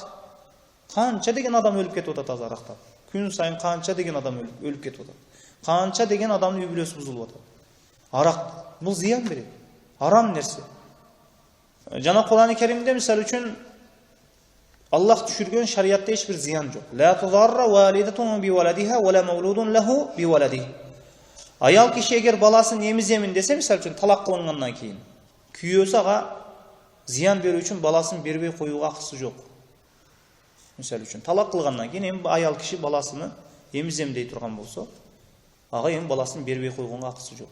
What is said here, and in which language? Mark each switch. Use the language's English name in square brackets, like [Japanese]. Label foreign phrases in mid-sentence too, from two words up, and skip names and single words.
[Kyrgyz] Канча деген адам өлүп кетип атат азыр арактан. Күн сайын канча деген адам өлүп кетип атат. Канча деген адамдын үй бүлөсү бузулуп атат. Арак бул зыян берет. Арам нерсе. Жана Кур'ан-ы Керимде мисалы үчүн Аллах түшүргөн шариятта эч бир зыян жок. [Arabic] لا تضار والدة بولدها ولا مولود له بولد. [Kyrgyz] Аял киши эгер баласын эмиземин десе, мисалы үчүн талак кылынгандан кийин, күйөөсү ага зыян берүү үчүн баласын бербей коюуга акысы жок. Мисалы үчүн талак кылгандан кийин эми аял киши баласыны эмизем дей турган болсо, ага эми баласын бербей койгонго акысы жок.